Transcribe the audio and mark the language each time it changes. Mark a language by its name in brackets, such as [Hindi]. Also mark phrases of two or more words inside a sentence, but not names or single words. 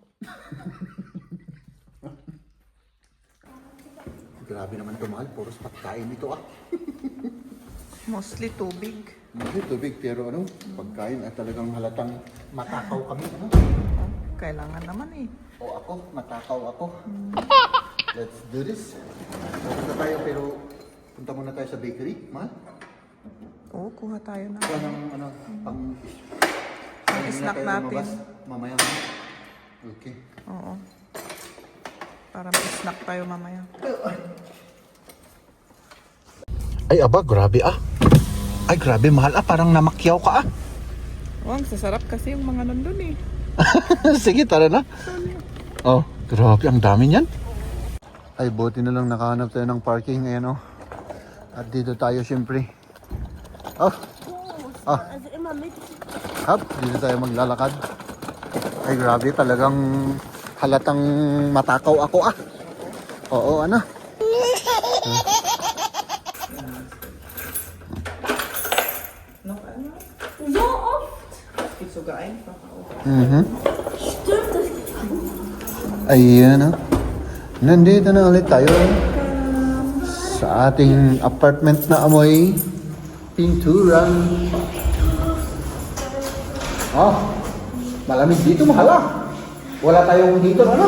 [Filipino] Grabe naman ito mahal. Puros pagkain ito Mostly tubig. Hindi tubig pero ano, pagkain ay talagang halatang matakaw kami. Ano? Kailangan naman eh. O ako, matakaw ako. [English] Let's do this. [Filipino] Punta tayo pero punta muna tayo sa bakery, mahal. Oo, kuha tayo na. Ito ng ano, pang snack tayo natin. lumabas mamaya. Okay. Oo. Para may snack tayo mamaya. Ay aba, grabe Ay grabe mahal parang namakyaw ka Oh, ang sasarap kasi yung mga nandun eh. Sige, tara na. Oh, grabe, ang dami niyan. Ay, buti na lang nakahanap tayo ng parking. Ayan, oh. At dito tayo, syempre. Oh, [German] Also immer mit. [Filipino] dito tayo maglalakad. Ay, grabe, talagang halatang matakaw ako, Oo, ano? [German] So oft. [Filipino] Isugain pa. [German] Stimmt das? [Filipino] Ayan, nandito na ulit tayo sa ating apartment na amoy pintura. Malamig dito, mahala. Wala tayong dito, ano?